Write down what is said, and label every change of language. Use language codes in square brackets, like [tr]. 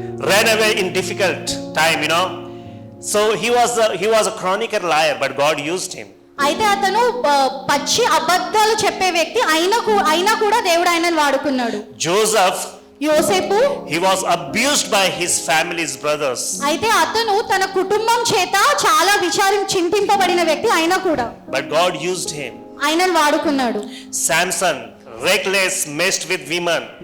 [en] ran away in difficult time, you know. So he was a chronic liar, but God used him. [te] అయితే అతను పచ్చి అబద్ధాలు చెప్పే వ్యక్తి అయినా కూడా దేవుడు ఆయనను వాడుకున్నాడు. [en] Joseph, [te] యోసేపు, [en] he was abused by his family's brothers. [te] అయితే అతను తన కుటుంబం చేత చాలా చింతింపబడిన వ్యక్తి అయినా కూడా [en] But God used him. [te] ఆయనను వాడుకున్నాడు. [en] Samson, reckless, messed with women.